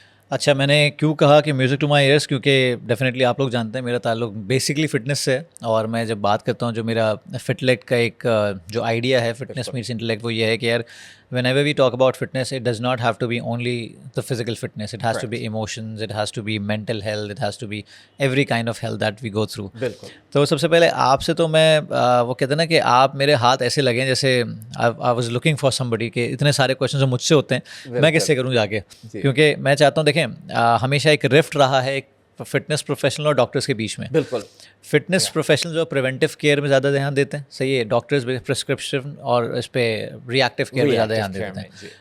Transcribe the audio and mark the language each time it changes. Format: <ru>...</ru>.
<ur>اچھا, میں نے کیوں کہا کہ</ur> <en>music to my ears,</en> <ur>کیونکہ ڈیفینیٹلی آپ لوگ جانتے ہیں میرا تعلق بیسکلی فٹنس سے ہے, اور میں جب بات کرتا ہوں جو میرا فٹلیکٹ کا ایک جو آئیڈیا ہے, فٹنس میٹس انٹلیکٹ, وہ یہ ہے کہ یار</ur> <en>whenever we talk about fitness, it does not have to be only the physical fitness. It has to be emotions, it has to be mental health, it has to be every kind of health that we go through.</en> <ur>بالکل. تو سب سے پہلے آپ سے تو میں وہ کہتے ہیں نا کہ آپ میرے ہاتھ ایسے لگیں جیسے</ur> <en>I was looking for somebody,</en> <ur>کہ اتنے سارے کویشچنز جو مجھ سے ہوتے ہیں میں کس سے کروں جا کے, کیونکہ میں چاہتا ہوں, دیکھیں ہمیشہ ایک رفٹ رہا ہے ایک فٹنس پروفیشنل اور ڈاکٹرس کے بیچ میں. بالکل. فٹنس پروفیشنل جو پریونٹیو کیئر میں زیادہ دھیان دیتے ہیں, صحیح ہے, ڈاکٹرز پرسکرپشن اور اس پہ ری ایکٹیو کیئر میں زیادہ دھیان دیتے ہیں.</ur>